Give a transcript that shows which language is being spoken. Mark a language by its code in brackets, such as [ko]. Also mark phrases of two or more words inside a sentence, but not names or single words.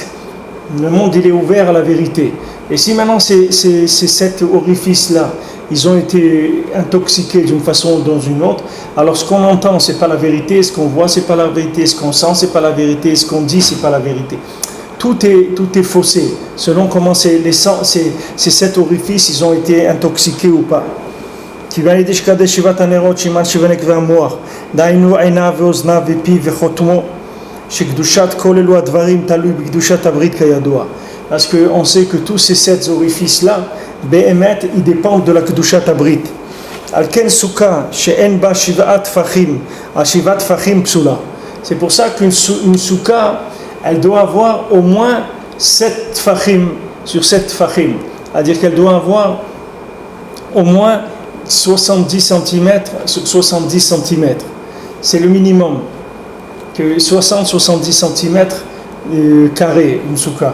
[fr] Le monde, il est ouvert à la vérité. Et si maintenant ces 7 orifices-là, ils ont été intoxiqués d'une façon ou dans une autre, alors ce qu'on entend, c'est pas la vérité, ce qu'on voit, c'est pas la vérité, ce qu'on sent, c'est pas la vérité, ce qu'on dit, c'est pas la vérité. Tout est faussé, selon comment ces 7 orifices, ils ont été intoxiqués ou pas. [he] דהיינו עיניו ואוזניו ופיו וחותמו שקדושת כל אלו הדברים תלוי בקדושת הברית כידוע. [fr] Parce qu'on sait que tous ces 7 orifices-là, באמת, ils dépendent de la [he] קדושת הברית. על כן סוכה שאין בה 7 טפחים, 7 טפחים פסולה. [fr] C'est pour ça qu'une soukha, elle doit avoir au moins 7 tfachim sur 7 tfachim. C'est-à-dire qu'elle doit avoir au moins 70 cm sur 70 cm. C'est le minimum. Que 60-70 cm carrés, une soukha.